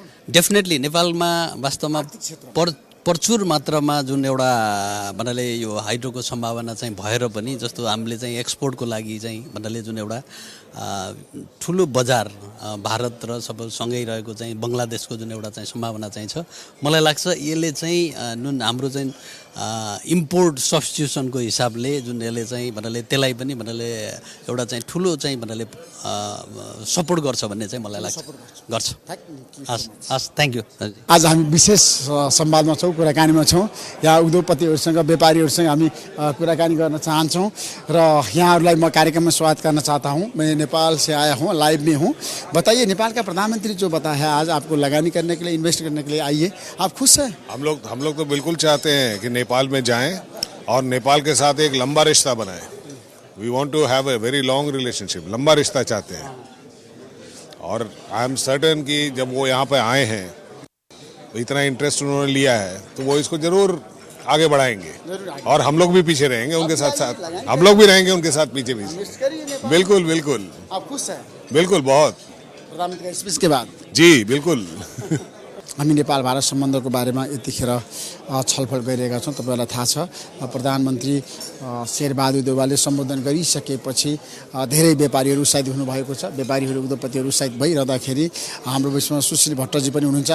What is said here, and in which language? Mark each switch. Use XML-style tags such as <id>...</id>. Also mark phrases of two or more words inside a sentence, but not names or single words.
<ne>डेफिनेटली नेपालमा वास्तवमा प्रचुर मात्रामा जुन एउटा भन्नाले यो हाइड्रोको सम्भावना चाहिँ भएर पनि जस्तो हामीले चाहिँ एक्सपोर्टको लागि चाहिँ भन्नाले जुन एउटा ठुलो बजार भारत र सँगै रहेको चाहिँ बङ्गलादेशको जुन एउटा चाहिँ सम्भावना चाहिँ छ, मलाई लाग्छ यसले चाहिँ जुन हाम्रो चाहिँ इम्पोर्ट सब्स्टिट्युसनको हिसाबले जुन यसले चाहिँ भन्नाले त्यसलाई पनि भन्नाले एउटा चाहिँ ठुलो चाहिँ भन्नाले सपोर्ट गर्छ भन्ने चाहिँ मलाई लाग्छ गर्छ। हस्, थ्याङ्क यू। आज हामी विशेष संवादमा छौँ, कुराकानीमा छौँ। यहाँ उद्योगपतिहरूसँग व्यापारीहरूसँग हामी कुराकानी गर्न चाहन्छौँ र यहाँहरूलाई म</ne> <hi>कार्यक्रम में स्वागत करना चाहता हूँ। मैं नेपाल से आया हूँ, लाइव में हूँ। बताइए, नेपाल का प्रधानमंत्री जो बताया है आज आपको लगानी करने के लिए, इन्वेस्ट करने के लिए आइए, आप खुश हैं? हम लोग तो बिल्कुल चाहते हैं कि नेपाल में जाएं और नेपाल के साथ एक लंबा रिश्ता बनाएं।</hi> <en>we want to have a very long relationship,</en> <hi>लंबा रिश्ता चाहते हैं। और</hi> <en>I am certain</en> <hi>कि जब वो यहाँ पे आए हैं, इतना इंटरेस्ट उन्होंने लिया है, तो वो इसको जरूर आगे बढ़ाएंगे और हम लोग भी पीछे रहेंगे उनके साथ साथ, हम लोग भी रहेंगे उनके साथ पीछे पीछे। बिल्कुल बिल्कुल। आप खुश हैं? बिल्कुल, बहुत। प्रधानमंत्री का स्पीच के बाद जी बिल्कुल।</hi> <ne>हामी नेपाल भारत सम्बन्धको बारेमा यतिखेर छलफल गरिरहेका छौँ। तपाईँलाई थाहा छ प्रधानमन्त्री शेरबहादुर देउवाले सम्बोधन गरिसकेपछि धेरै व्यापारीहरू उत्साहित हुनुभएको छ। व्यापारीहरू उद्योगपतिहरू उत्साहित भइरहँदाखेरि हाम्रो बिचमा सुशील भट्टजी पनि हुनुहुन्छ।</ne>